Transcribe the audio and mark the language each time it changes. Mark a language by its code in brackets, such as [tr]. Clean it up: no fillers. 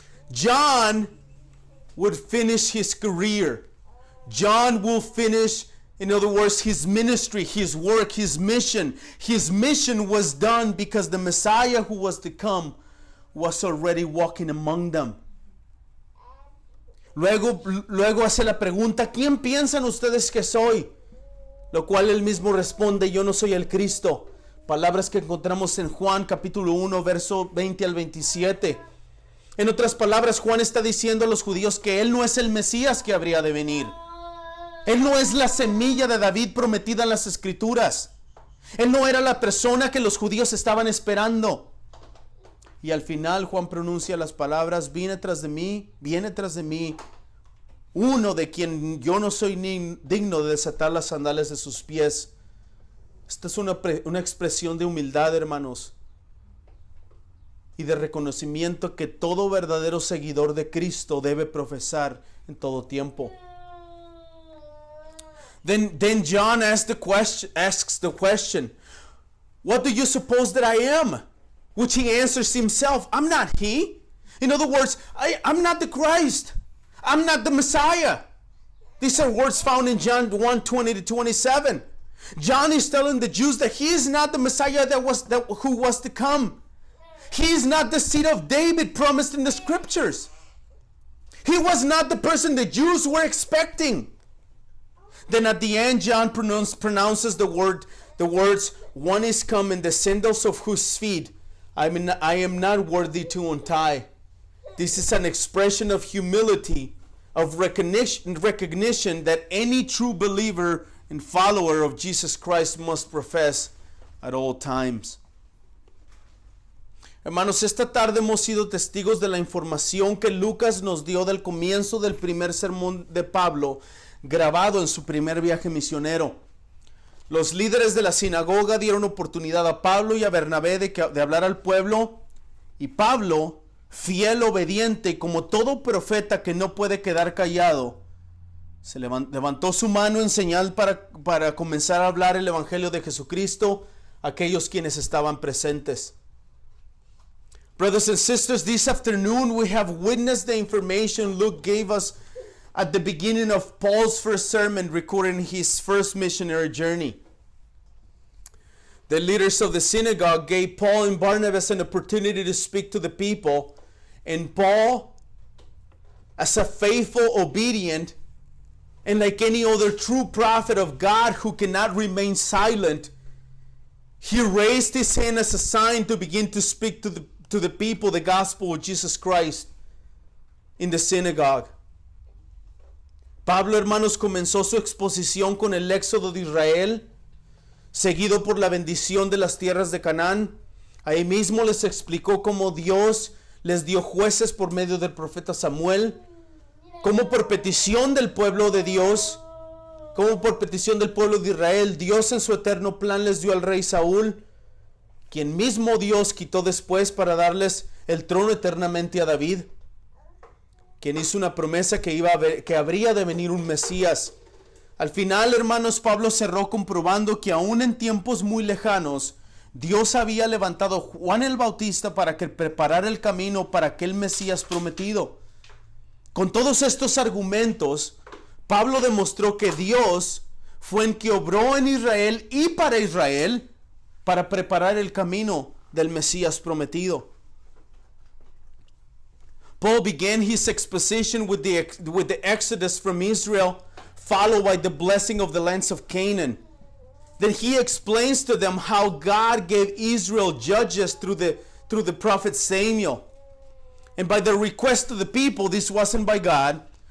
[en] John would finish his career. John will finish, in other words, his ministry, his work, his mission. His mission was done because the Messiah who was to come was already walking among them. [es] Luego hace la pregunta, ¿quién piensan ustedes que soy? Lo cual él mismo responde, yo no soy el Cristo. Palabras que encontramos en Juan capítulo 1, verso 20 al 27. En otras palabras, Juan está diciendo a los judíos que él no es el Mesías que habría de venir. Él no es la semilla de David prometida en las Escrituras. Él no era la persona que los judíos estaban esperando. Y al final Juan pronuncia las palabras, viene tras de mí, uno de quien yo no soy ni digno de desatar las sandalias de sus pies. Esta es una expresión de humildad, hermanos, y de reconocimiento que todo verdadero seguidor de Cristo debe profesar en todo tiempo. [en] Then John asks the question, what do you suppose that I am? Which he answers himself, I'm not he. In other words, I'm not the Christ. I'm not the Messiah. These are words found in John 1:20-27. John is telling the Jews that he is not the Messiah who was to come. He is not the seed of David promised in the Scriptures. He was not the person the Jews were expecting. Then at the end, John pronounces the words, one is coming, the sandals of whose feet I am not worthy to untie. This is an expression of humility, of recognition that any true believer and follower of Jesus Christ must profess at all times. [es] Hermanos, esta tarde hemos sido testigos de la información que Lucas nos dio del comienzo del primer sermón de Pablo, grabado en su primer viaje misionero. Los líderes de la sinagoga dieron oportunidad a Pablo y a Bernabé de hablar al pueblo, y Pablo, fiel, obediente y como todo profeta que no puede quedar callado, se levantó su mano en señal para comenzar a hablar el evangelio de Jesucristo a aquellos quienes estaban presentes. [en] Brothers and sisters, this afternoon we have witnessed the information Luke gave us at the beginning of Paul's first sermon recording his first missionary journey. The leaders of the synagogue gave Paul and Barnabas an opportunity to speak to the people, and Paul, as a faithful, obedient, and like any other true prophet of God who cannot remain silent, he raised his hand as a sign to begin to speak to the people the gospel of Jesus Christ in the synagogue. [es] Pablo, hermanos, comenzó su exposición con el éxodo de Israel, seguido por la bendición de las tierras de Canaán. Ahí mismo les explicó cómo Dios les dio jueces por medio del profeta Samuel, cómo por petición del pueblo de Dios, cómo por petición del pueblo de Israel, Dios en su eterno plan les dio al rey Saúl, quien mismo Dios quitó después para darles el trono eternamente a David, quien hizo una promesa que habría de venir un Mesías. Al final, hermanos, Pablo cerró comprobando que aún en tiempos muy lejanos, Dios había levantado a Juan el Bautista para que preparara el camino para aquel Mesías prometido. Con todos estos argumentos, Pablo demostró que Dios fue el que obró en Israel y para Israel para preparar el camino del Mesías prometido. [en] Paul began his exposition with the exodus from Israel, followed by the blessing of the lands of Canaan. Then he explains to them how God gave Israel judges through the through the prophet Samuel. And by the request of the people, this wasn't by God.